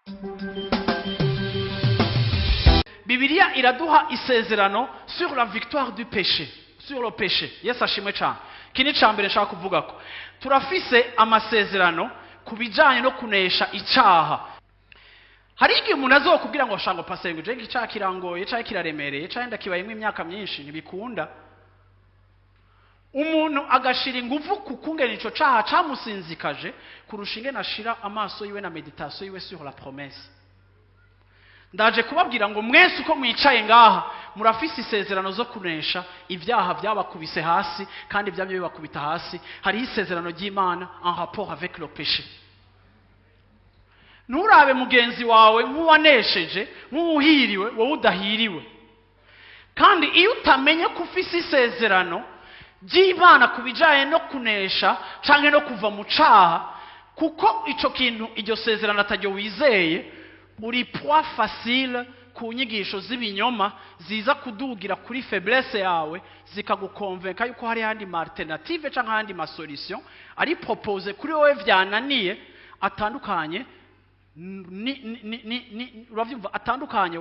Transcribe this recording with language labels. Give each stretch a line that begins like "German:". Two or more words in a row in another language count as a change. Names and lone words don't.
Rundi: Bibiliya iraduha isezerano
French: sur la victoire du péché, sur le péché.
Rundi: Yesu ashimwe cyane. Kini cyambere nshaka kuvuga ko turafise amasezerano kubijanye no kunesha icyaha. Hari igihe umuntu azokubwira ngo shango pasenge je icyaha kirangoye, icyaha kiraremereye, icyaha ndakibayemo imyaka myinshi ntibikunda. Umuntu agashira ingufu kukungena ico cyaha camusinzikaje kurusha ingene ashira amaso yiwe na meditation yiwe
French: sur la promesse.
Rundi: Ndaje kubabwira ngo mwese uko mwicaye ngaha murafise isezerano zo kunesha ibyaha byabakubise hasi kandi byabyo bibakubita hasi. Hari isezerano ry'Imana
French: en rapport avec le péché.
Rundi: Nurabe mugenzi wawe nk'uwanesheje nk'uhiriwe wowe udahiriwe. Kandi iyo utamenye ko ufise isezerano ry'Imana kubijaye no kunesha canke no kuva mu caha, kuko ico kintu iryo sezerano atajyo wizeye, uri
French: poids facile
Rundi: ku nyigisho z'ibinyoma ziza kudugira kuri faiblesse yawe zikagukonvenka yuko hari handi ma alternative canke handi ma solution ari propose kuri wowe vyananiye atandukanye uravyumva atandukanye.